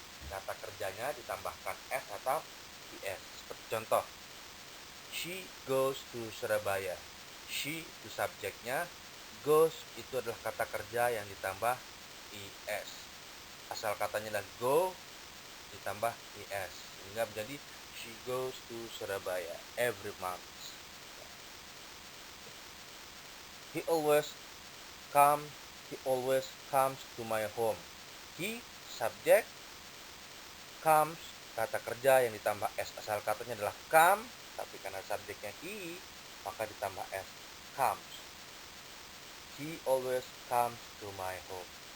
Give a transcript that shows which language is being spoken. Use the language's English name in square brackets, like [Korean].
[Indonesian] Kata kerjanya ditambahkan s atau es. Seperti contoh, [English] she goes to Surabaya. [Indonesian] She itu subjeknya, goes itu adalah kata kerja yang ditambah es. Asal katanya adalah go ditambah es, sehingga menjadi [English] she goes to Surabaya every month. He always comes to my home. [Indonesian] He subjek, comes kata kerja yang ditambah s. Asal katanya adalah come, tapi karena subjeknya he, maka ditambah s, comes. [English] He always comes to my home.